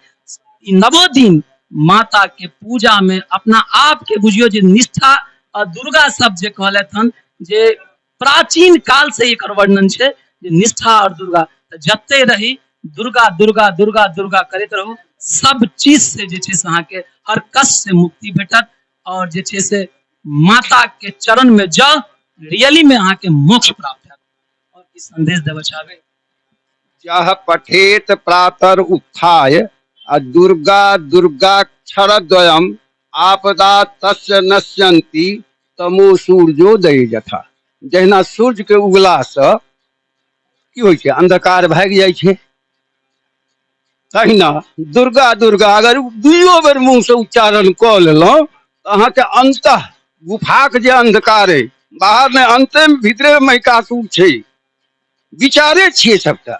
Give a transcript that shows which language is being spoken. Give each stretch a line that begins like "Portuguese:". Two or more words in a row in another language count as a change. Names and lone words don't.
Maithili: ई नवो दिन माता के पूजा में अपना आप के बुझियो जे निष्ठा और दुर्गा शब्द जे कहलथि हन, जे प्राचीन काल से एकर वर्णन छै जे निष्ठा और दुर्गा, जते रही दुर्गा दुर्गा दुर्गा दुर्गा करैत रहू, सब चीज से जे छै से अहाँ के हर कष्ट से मुक्ति भेटत और जे छै से माता के चरण में जाओ, रियली में अहाँ के मोक्ष प्राप्त हैत। और ई संदेश देबऽ चाहबै,
Sanskrit: जह पठेत प्रातर उत्थाय दुर्गा दुर्गाक्षरद्वयम् आपदा तस्य नश्यन्ति तमो सूर्योदय यथा।
Maithili: जहिना सूर्य के उगला से की होइ छै, अंधकार भागि जाइ छै, तहिना दुर्गा दुर्गा अगर दुइयो बेर मुंह से उच्चारण कऽ लेलहुँ तऽ अहाँके अंतः गुफाक जे अंधकार अइ, बाहर में अंते भीतरे महिकासुर छै, विचारे छियै सबटा।